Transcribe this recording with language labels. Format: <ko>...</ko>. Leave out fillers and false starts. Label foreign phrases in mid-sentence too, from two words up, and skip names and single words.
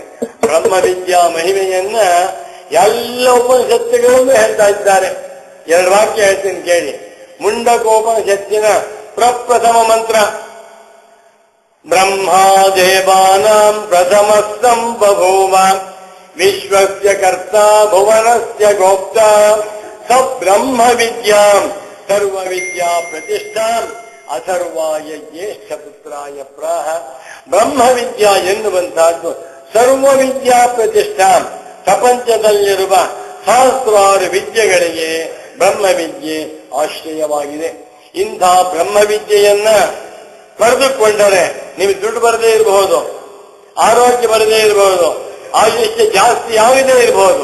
<kn>ಬ್ರಹ್ಮವಿದ್ಯಾ ಮಹಿಮೆಯನ್ನ ಎಲ್ಲ ಉಪನಿಷತ್ತುಗಳನ್ನು ಹೇಳ್ತಾ ಇದ್ದಾರೆ. ಎರಡು ವಾಕ್ಯ ಹೇಳ್ತೀನಿ ಕೇಳಿ. ಮುಂಡಕೋಪನಿಷತ್ತಿನ ಪ್ರಪ್ರಥಮ ಮಂತ್ರ,</kn> <sa>ಬ್ರಹ್ಮಾ ದೇವಾನಾಂ ಪ್ರಥಮಸ್ಥಂ ಬಭೂವ ವಿಶ್ವಸ್ಯ ಕರ್ತಾ ಭುವನಸ್ಯ ಗೋಪ್ತಾ ಸ ಬ್ರಹ್ಮ ವಿದ್ಯಾಂ ಸರ್ವ ವಿದ್ಯಾ ಪ್ರತಿಷ್ಠಾಂ ಅಥರ್ವಾಯ ಜ್ಯೇಷ್ಠ ಪುತ್ರಾಯ ಪ್ರಾಹ.</sa> <kn>ಬ್ರಹ್ಮ ವಿದ್ಯಾ ಎನ್ನುವಂತಹದ್ದು</kn> <sa>ಸರ್ವ ವಿದ್ಯಾ ಪ್ರತಿಷ್ಠಾಂ.</sa> <kn>ಪ್ರಪಂಚದಲ್ಲಿರುವ ಸಹಸ್ರಾರು ವಿದ್ಯೆಗಳಿಗೆ ಬ್ರಹ್ಮವಿದ್ಯೆ ಆಶ್ರಯವಾಗಿದೆ. ಇಂಥ ಬ್ರಹ್ಮವಿದ್ಯೆಯನ್ನ ಪಡೆದುಕೊಂಡರೆ ನೀವು ದುಡ್ಡು ಬರದೇ ಇರಬಹುದು, ಆರೋಗ್ಯ ಬರದೇ ಇರಬಹುದು, ಆಯುಷ್ಯ ಜಾಸ್ತಿ ಆಗದೇ ಇರಬಹುದು.</kn>